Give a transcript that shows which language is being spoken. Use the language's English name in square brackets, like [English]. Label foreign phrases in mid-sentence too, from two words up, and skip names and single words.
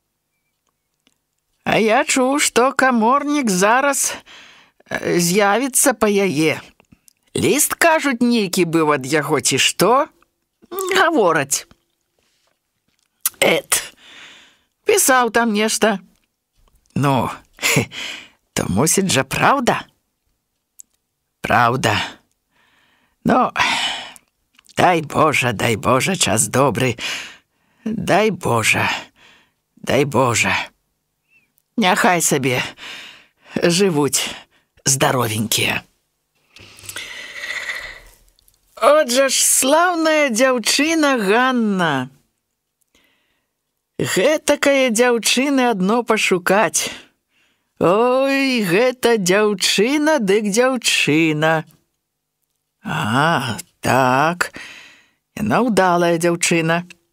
[Belarusian] «А я чуў, што каморнік зараз з'явіцца па яе. Ліст, кажуць, нейкі быў ад яго, ці што? Гавораць. Пісаў там нешта. Ну, [Ukrainian] То мусить жа правда? Правда. Ну, дай Боже, час добрий. Дай Боже. [Belarusian] Няхай [Ukrainian] собі живуть здоровенькие. Отже ж, [Belarusian] славная дзяўчына Ганна. Гэтакае дзяўчыны адно пашукаць. Ой, гэта дзяўчына дык дзяўчына. А, так, яна ўдалая дзяўчына.